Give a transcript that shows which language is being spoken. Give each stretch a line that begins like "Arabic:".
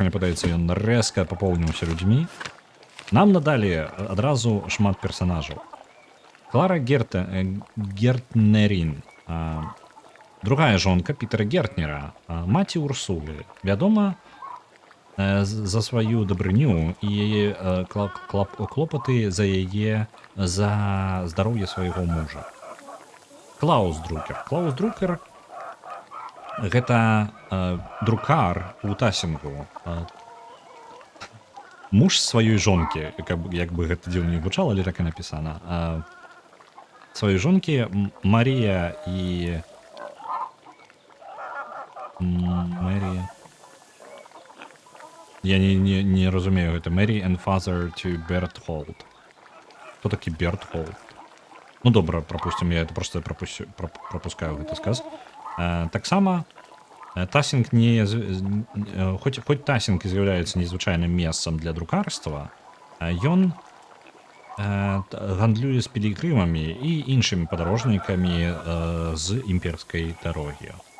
Belarusian: Мне падаецца, ён рэзка папоўніўся людзьмі. Нам надалі адразу шмат персонажаў. Клара Гертнерин. Другая жонка Пітера Гертнера. Маці Урсулы. Вядома за сваю дабрыню і яе клопаты за здароўе свайго мужа. Клаус Друкер. Клаус Друкер гэта друкар у Тасінгу. Муж сваёй жонкі, як бы гэта дзіўна не гучала, але так і напісана. Сваёй жонкі Марія і... Марія... Я не разумею гэта.
English: Mary and father to Berthold.
Belarusian: Хто такі Berthold? Ну добра,
Russian: пропустим, я это просто пропускаю
Belarusian: гэты сказ. Таксама Тасінг хоць Тасінг і з'яўляецца незвычайным месцам для друкарства, ён гандлюе з пілігрымамі і іншымі падарожнікамі з імперскай дарогі.